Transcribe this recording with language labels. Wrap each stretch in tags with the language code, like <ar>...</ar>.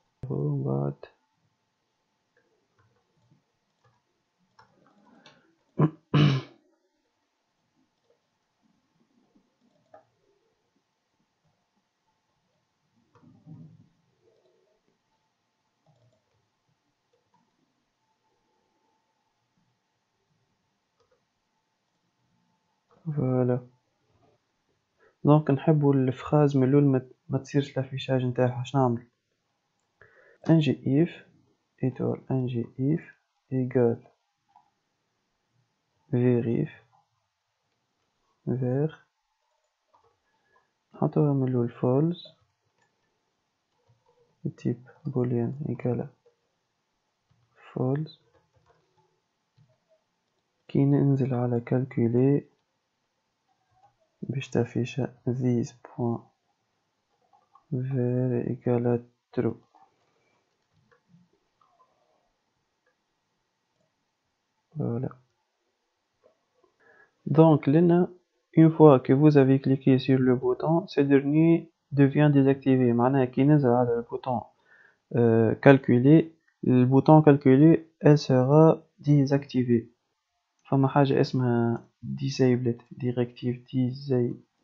<ar>ومن بعد voilà دونك نحبو الفراز من الأول ما تصيرش لافيشاج نتاعها. شنو نعمل؟ نجي</ar> <fr>if étoile</fr> <ar>نجي</ar> <fr>if égale verif ver</fr> <ar>نحطوها من الأول</ar> <fr>false type boolean égale false.</fr> <ar>كي ننزل على calculer باش تافيش</ar> <fr>this point ver égale true. Voilà. Donc là, une fois que vous avez cliqué sur le bouton, ce dernier devient désactivé.</fr> <ar>معناها كي ننزل على</ar> <fr>le bouton calculer, le bouton calculer elle sera désactivée.</fr> <ar>فما حاجة اسمها disabled directive disabled.</ar>